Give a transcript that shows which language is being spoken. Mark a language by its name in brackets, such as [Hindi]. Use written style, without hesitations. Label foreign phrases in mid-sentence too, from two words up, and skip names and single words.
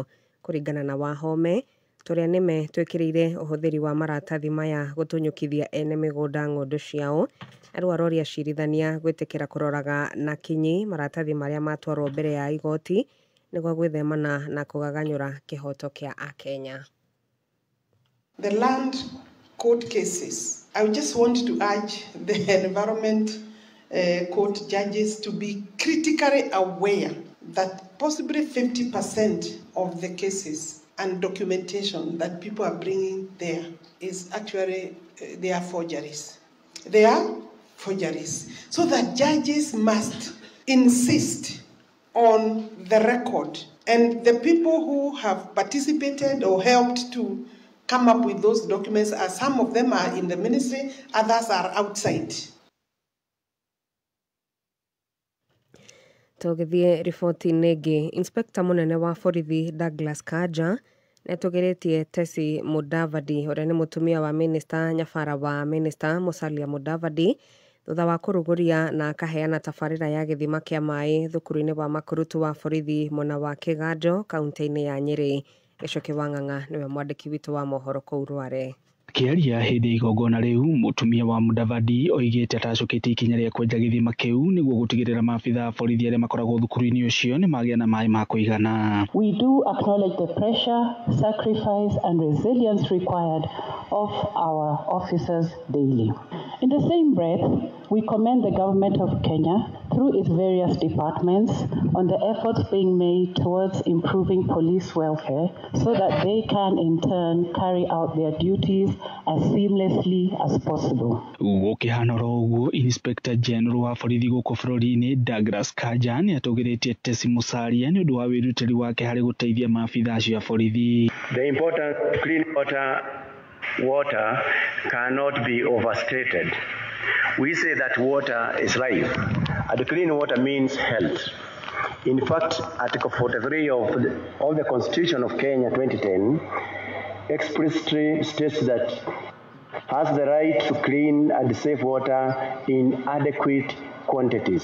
[Kikuyu] Kũringana na Wahome, tũrĩa nĩme twĩkĩrĩire ũhũthĩri wa maratathi maya gũtũnyũkithia ene mĩgũnda ng'ondu ciao, rĩu aroria acirithania gwĩtĩkĩra kũroraga na kinyi maratathi marĩa matwarwo mbere ya igoti nĩguo gwĩthemana na kũgaganyũra kĩhoto kĩa Akenya. [English] The land court cases, I just want to urge the environment court judges to be critically aware that possibly 50% of the cases and documentation that people are bringing there is actually, they are forgeries. They are forgeries. So that judges must insist on the record. And the people who have participated or helped to come up with those documents, as some of them are in the ministry, others are outside. [Kikuyu] Tũgĩthiĩ riboti-inĩ ĩngĩ, Inspector mũnene wa borithi Douglas Kanja nĩatũgĩrĩtie Tesi Mudavadi ũrĩa nĩ mũtumia wa Minister nyabara wa Minister Musalia Mudavadi thutha wa kũrugũria na akaheana tabarĩra ya gĩthima kĩa maĩ thukuru-inĩ wa makurutu wa borithi mwena wa Kiganjo kaunti-inĩ ya Nyeri. Gĩcokĩ Wang'ang'a nĩwe mwandĩki witũ wa mohoro kũu Rware. Akĩaria hĩndĩ igongona rĩu, mũtumia wa Mudavadi oigĩte atacũkĩtie ikinya rĩa kwenja gĩthima kĩu nĩguo gũtigĩrĩra maabitha a borithi arĩa makoragwo thukuru-inĩ ũcio nĩ magĩa na maĩ ma kũigana. [English] We do acknowledge the pressure, sacrifice and resilience required of our officers daily. In the same breath, we commend the government of Kenya through its various departments on the efforts being made towards improving police welfare so that they can in turn carry out their duties as seamlessly as possible. Gũkĩhana ũguo, Inspector General wa borithi gũkũ bũrũri-inĩ Douglas Kanja nĩatũgĩrĩtie Tesi Musalia nĩ ũndũ wa wĩrutĩri wake harĩ gũteithia maabitha acio a borithi. The important clean water cannot be overstated. We say that water is life, and clean water means health. In fact, Article 43 of the Constitution of Kenya 2010 explicitly states that has the right to clean and safe water in adequate quantities.